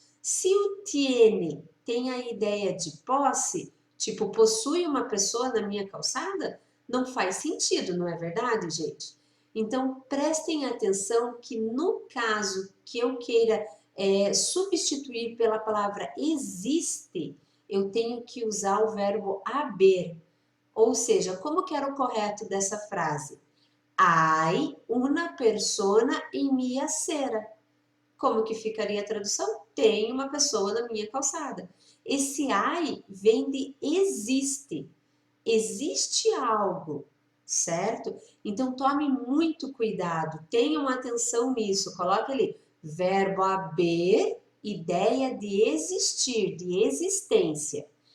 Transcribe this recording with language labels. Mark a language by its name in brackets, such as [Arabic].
[Portuguese] Se o tiene tem a ideia de posse, tipo, possui uma pessoa na minha calçada, não faz sentido, não é verdade, gente? Então, prestem atenção que no caso que eu queira substituir pela palavra existe, eu tenho que usar o verbo haber. Ou seja, como que era o correto dessa frase? [Spanish] Hay una persona en mi acera. [Portuguese] Como que ficaria a tradução? Tem uma pessoa na minha calçada. Esse hay vem de existe. Existe algo, certo? Então tome muito cuidado, tenham atenção nisso. Coloque ali, verbo haber, ideia de existir, de existência.